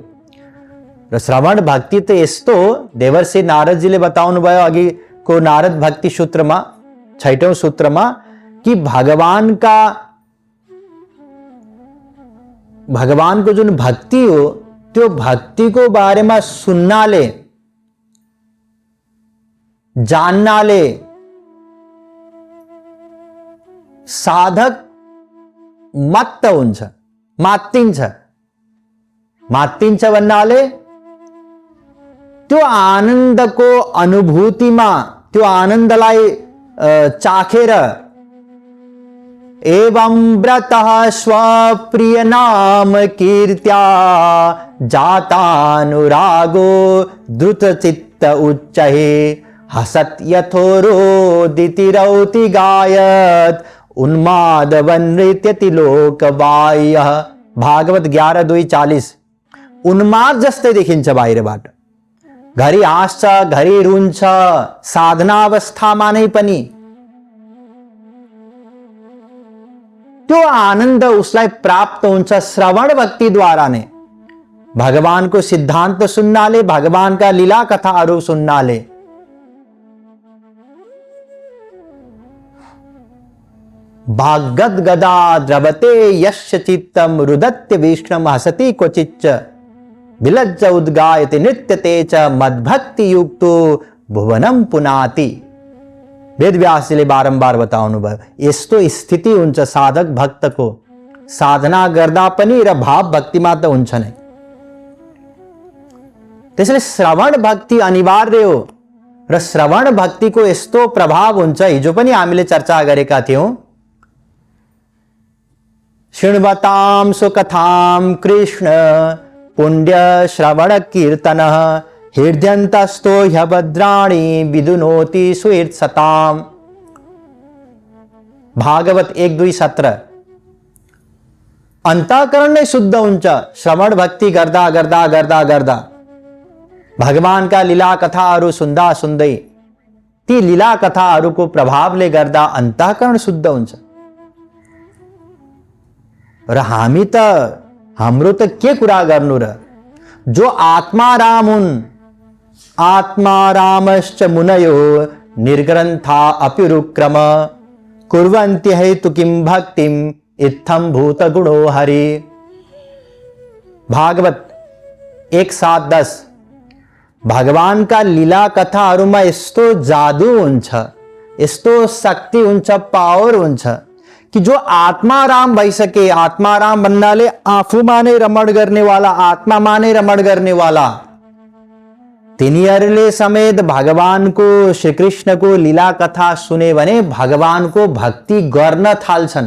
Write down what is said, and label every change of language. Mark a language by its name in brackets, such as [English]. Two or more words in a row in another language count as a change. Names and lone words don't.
[Nepali] र श्रवण भक्ति त यस्तो हो, देवर्षि नारदजीले बताउनु भयो अघि को नारद भक्ति सूत्रमा, 6औं सूत्रमा, कि भगवानको जुन भक्ति हो त्यो भक्तिको बारेमा सुन्नाले, जान्नाले साधक मत्त हुन्छ, मात्तिन्छ। मात्तिन्छ भन्नाले त्यो आनन्दको अनुभूतिमा, त्यो आनन्दलाई चाखेर, [Sanskrit] एवं व्रतः स्वप्रिय नाम कीर्त्या जातानुरागो द्रुत चित्त उच्चहे हसत यथोरोदितिरौति गायत उन्मादवनृत्यति लोकबाह्यः। [Nepali] भागवत 11:2-40। उन्माद जस्तै देखिन्छ बाहिरबाट, घरि हाँस्छ, घरि रुन्छ, साधना अवस्थामा नै पनि त्यो आनन्द उसलाई प्राप्त हुन्छ श्रवण भक्तिद्वारा नै। भगवानको सिद्धान्त सुन्नाले, भगवानका लीला कथाहरू सुन्नाले। [Sanskrit] भागवत गदा द्रवते यस्य चित्तम रुदत्य विष्णुम हसति क्वचिच्च विलज्ज उद्गायति नृत्यते च मद्भक्ति युक्तो भुवनम पुनाति। [Nepali] वेदव्यासले बारम्बार बताउनु भयो, यस्तो स्थिति हुन्छ साधक भक्तको। साधना गर्दा पनि र भाव भक्तिमा त हुन्छ नै। त्यसैले श्रवण भक्ति अनिवार्य हो र श्रवण भक्तिको यस्तो प्रभाव हुन्छ, हिजो पनि हामीले चर्चा गरेका थियौं। [Sanskrit] शृण्वतां सुकथां कृष्ण पुण्य श्रवण कीर्तन हृदयन्तस्तो ह्यभद्राणि विदुनोति सुहृत्सताम्। [Nepali] भागवत 1:2:17। अंतःकरण नै शुद्ध हुन्छ श्रवण भक्ति गर्दा गर्दा गर्दा गर्दा। भगवानका लीला कथाहरू सुन्दा सुन्दै ती लीला कथाहरूको प्रभावले गर्दा अंतःकरण शुद्ध हुन्छ। र हामी त हाम्रो त के कुरा गर्नु र, जो आत्माराम हुन्। [Sanskrit] आत्मारामश्च मुनयो निर्ग्रन्था अप्युरुक्रम कुर्वन्ति हेतु किं भक्तिम इत्थं भूत गुणो हरि। [Nepali] भागवत 1:7-10। भगवानका लीला कथाहरूमा यस्तो जादु हुन्छ, यस्तो शक्ति हुन्छ, पावर हुन्छ कि जो आत्माराम भइसके, आत्माराम भन्नाले आफूमा नै रमण गर्नेवाला, आत्मामा नै रमण गर्नेवाला, तिनीहरूले समेत भगवानको श्रीकृष्णको लीला कथा सुने भने भगवानको भक्ति गर्न थाल्छन्।